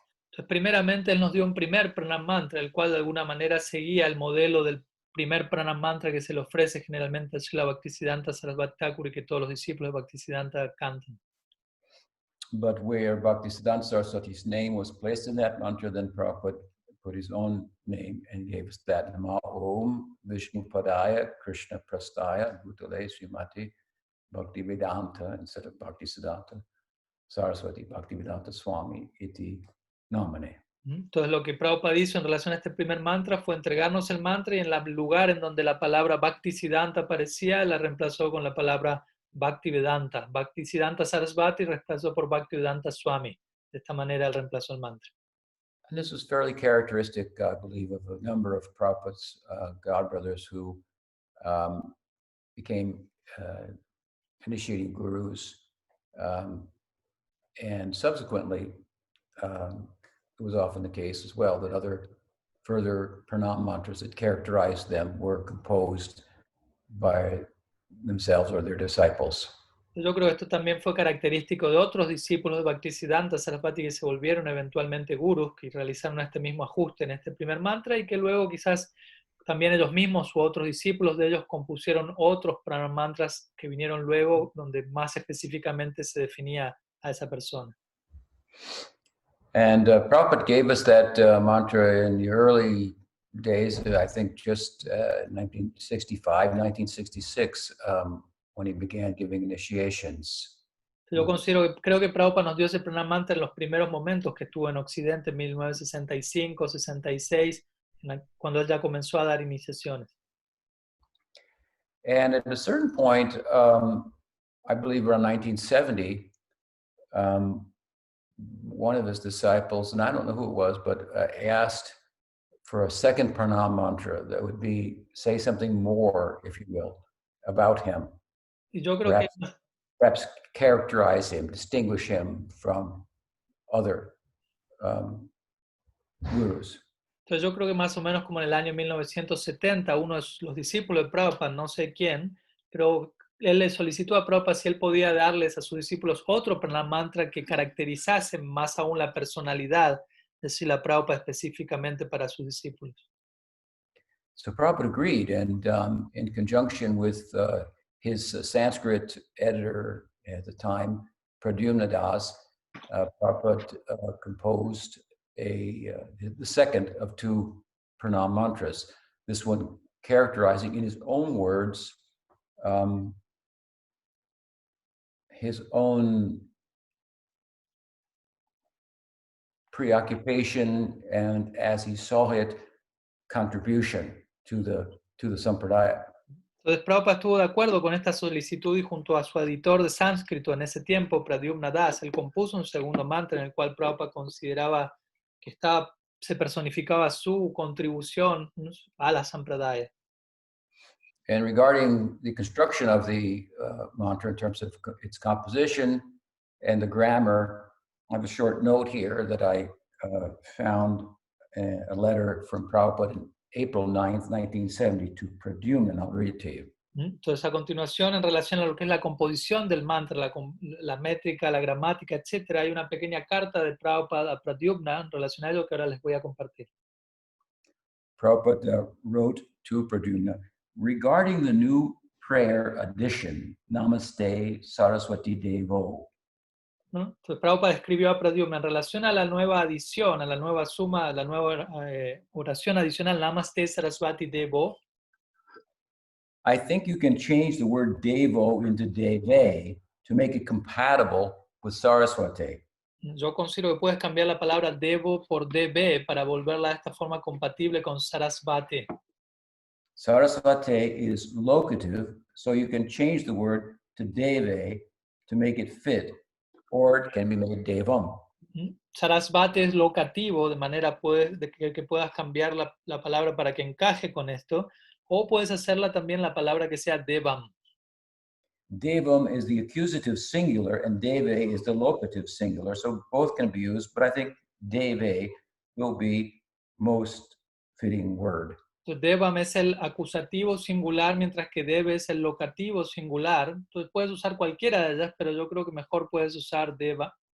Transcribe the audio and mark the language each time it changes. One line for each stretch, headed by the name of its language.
Spanish: Entonces, primeramente, él nos dio un primer pranam mantra, el cual de alguna manera seguía el modelo del primer pranam mantra que se le ofrece generalmente a Srila Bhaktisiddhanta Saraswati Thakur y que todos los discípulos de Bhaktisiddhanta cantan.
English: But where Bhaktisiddhanta Saraswati's name was placed in that mantra, then Prabhupada put his own name and gave us that Nama Om Vishnu Padaya Krishna Prastaya Bhutale Srimati Bhaktivedanta instead of Bhaktisiddhanta Saraswati Bhaktivedanta Swami iti nomine.
Spanish: Entonces lo que Prabhupada hizo en relación a este primer mantra fue entregarnos el mantra y en el lugar en donde la palabra Bhaktisiddhanta aparecía, la reemplazó con la palabra Bhaktivedanta. Bhaktisiddhanta Sarasvati reemplazó por Bhaktivedanta Swami. De esta manera él reemplazó el mantra.
English: And this was fairly characteristic, I believe, of a number of Prabhupada's godbrothers who became initiating gurus. And subsequently, it was often the case as well that other further pranam mantras that characterized them were composed by themselves or their disciples.
Spanish: Yo creo que esto también fue característico de otros discípulos de Bhaktisiddhanta Sarasvati que se volvieron eventualmente gurus, que realizaron este mismo ajuste en este primer mantra y que luego quizás también ellos mismos u otros discípulos de ellos compusieron otros pranam mantras que vinieron luego donde más específicamente se definía a esa persona.
English: And Prabhupada gave us that mantra in the early days, I think just 1965, 1966, when he began giving initiations.
Spanish: Yo creo que Prabhupada nos dio ese pranam mantra en los primeros momentos que estuvo en Occidente, en 1965, 66, cuando él ya comenzó a dar iniciaciones.
English: And at a certain point, I believe around 1970, one of his disciples, and I don't know who it was, but asked for a second pranam mantra that would say something more, if you will, about him.
Spanish: Y yo creo
English: perhaps characterize him, distinguish him from other gurus.
Spanish: Entonces yo creo que más o menos como en el año 1970, uno de los discípulos de Prabhupada, no sé quién, pero él le solicitó a Prabhupada si él podía darles a sus discípulos otro pranam mantra que caracterizase más aún la personalidad de Srila Prabhupada específicamente para sus discípulos.
English: So Prabhupada agreed, and in conjunction with his Sanskrit editor at the time, Pradyumna Das, Prabhupada composed the second of two pranam mantras. This one characterizing in his own words his own preoccupation and, as he saw it, contribution to the sampradaya.
Spanish: Entonces Prabhupada estuvo de acuerdo con esta solicitud y junto a su editor de sánscrito en ese tiempo, Pradyumna Das, él compuso un segundo mantra en el cual Prabhupada consideraba que estaba se personificaba su contribución a la sampradaya.
English: And regarding the construction of the mantra in terms of its composition and the grammar, I have a short note here that I found a letter from Prabhupada in April 9th, 1970 to Pradyumna. I'll read it to you.
Spanish: Entonces, a continuación, en relación a lo que es la composición del mantra, la métrica, la gramática, etc., hay una pequeña carta de Prabhupada a Pradyumna en relación a ello que ahora les voy a compartir.
English: Prabhupada wrote to Pradyumna, regarding the new prayer addition, Namaste Saraswati Devo.
Spanish: ¿No? Entonces, Prabhupada escribió a Pradyumna en relación a la nueva adición, a la nueva suma, a la nueva oración adicional, Namaste Saraswati Devo.
English: I think you can change the word Devo into Deve to make it compatible with Saraswati.
Spanish: Yo considero que puedes cambiar la palabra Devo por DB para volverla de esta forma compatible con Sarasvati.
English: Saraswati is locative, so you can change the word to Deve to make it fit, or it can be made Devam.
Spanish: Sarasvati es locativo, de manera que puedas cambiar la palabra para que encaje con esto, o puedes hacerla también la palabra que sea Devam.
English: Devam is the accusative singular and Deve is the locative singular, so both can be used, but I think Deve will be most fitting word.
Spanish: Entonces, Devam es el acusativo singular, mientras que Deve es el locativo singular. Entonces puedes usar cualquiera de ellas, pero yo creo que mejor puedes usar Deva.